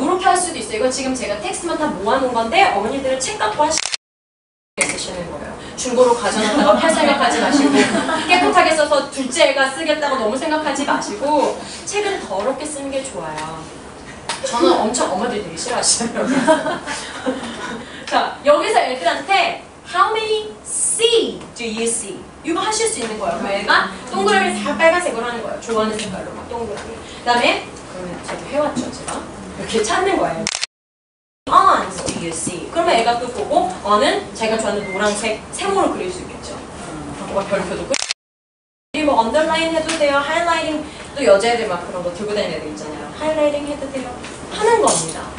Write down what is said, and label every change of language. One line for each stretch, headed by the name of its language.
Korean: 이렇게 할 수도 있어요. 이거 지금 제가 텍스트만 다 모아놓은 건데 어머니들은 책 갖고 쓰시는 거예요. 중고로 가져놨다가 팔 생각하지 마시고 깨끗하게 써서 둘째 애가 쓰겠다고 너무 생각하지 마시고 책은 더럽게 쓰는 게 좋아요. 저는 엄청 어머니들이 되게 싫어하시더라고요. 자, 여기서 애들한테
English: How many C do you see?
Korean: 이거 하실 수 있는 거예요. 그럼 애가 동그라미 다 빨간색으로 하는 거예요. 좋아하는 색깔로 막 동그라미. 그 다음에 그러면 저도 해왔죠, 제가. 이렇게 찾는 거예요.
English: On do you see?
Korean: 그러면 애가 또 보고 on은 제가 좋아하는 노란색 세모로 그릴 수 있겠죠. 뭐 별표도 뭐 언더라인 해도 돼요. 하이라이팅 또 여자애들 막 그런 거 들고 다니는 애들 있잖아요. 하이라이팅 해도 돼요. 하는 겁니다.